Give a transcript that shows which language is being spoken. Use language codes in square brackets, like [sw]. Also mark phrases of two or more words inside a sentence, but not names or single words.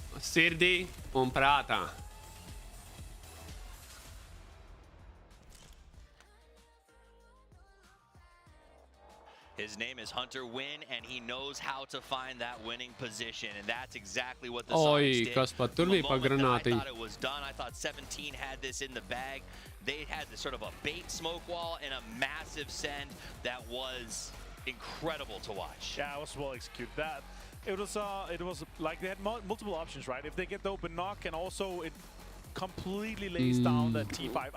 [lv] sirdī un prātā. [en] His name is Hunter Wynn, and he knows how to find that winning position, and that's exactly what the Oi, Sonics did. [lv] kas pat tur [en] From the [lv] bija pa [en] moment that I [lv] granātiņu. [en] thought it was done, I thought 17 had this in the bag. They had this sort of a bait smoke wall and a massive send that was incredible to watch. Yeah, it was well executed. That it was like they had multiple options, right? If they get the open knock, and also it completely lays down that T5.